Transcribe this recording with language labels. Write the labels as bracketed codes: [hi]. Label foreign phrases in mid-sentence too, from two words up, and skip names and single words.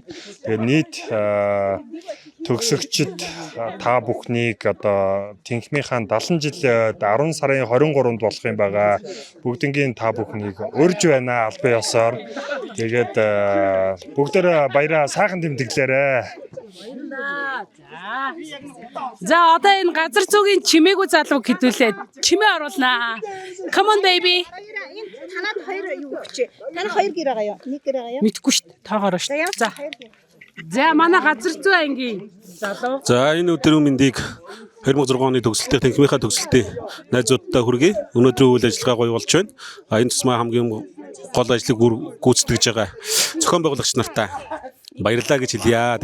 [mn] Тэгээд нийт төгсөгчд та бүхнийг одоо Тэнхмийнхаа 70 жил 10 сарын 23-нд болох юм байгаа. Бүгднгийн та бүхнийг урьж байна албан ёсоор. Тэгээд бүгдөө баяраа сайхан тэмдэглээрэй. За одоо энэ газар зүйн чимээгүй залууг хэдүүлээд чимээ оруулнаа. [en] Come on baby. [mn] Танад хоёр юу өгч. Таны хоёр гэр байгаа юу? Нэг гэр байгаа юу? Мэдгүй шүү дээ. Тоогоор шүү. За манай газар зүй ангийн залуу. За энэ өдрийн мэндийг 2006 оны төгсөлтийн Тэнхмийнхаа төгсөлтийн найзуудтай хүргэе. Өнөөдрийн үйл ажиллагаа гоё болж байна. Энэ тусмаа хамгийн гол ажлыг гүйцэтгэж байгаа зохион байгуулагч нартай баярлалаа гэж хэлье.